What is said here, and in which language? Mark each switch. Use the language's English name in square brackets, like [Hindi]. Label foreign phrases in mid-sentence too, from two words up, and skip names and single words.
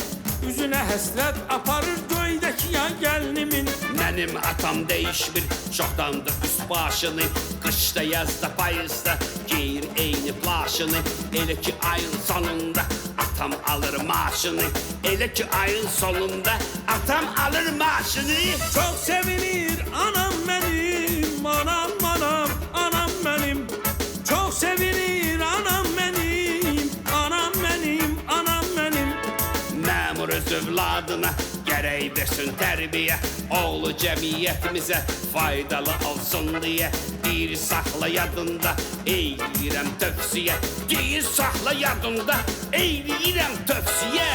[Turkish] Yüzüne hasret aparır göydeki ay gelinimin. [Azerbaijani] Mənim atam değişmir, çoxdandır üst başını. Qışda, yazda, payızda giyir eyni plaşını. Elə ki ayın sonunda atam alır maaşını. Elə ki ayın sonunda atam alır maaşını. [Turkish] Çok sevinir anam benim, anam anam, anam benim. Çok sevinir anam benim, anam benim, anam benim. [Azerbaijani] Məmur öz övladına gərək versin tərbiyə. Oğlu cəmiyyətimizə faydalı olsun deyə. Bir saxla yadında, eyləyirəm tövsiyə. Bir saxla yadında, eyləyirəm tövsiyə.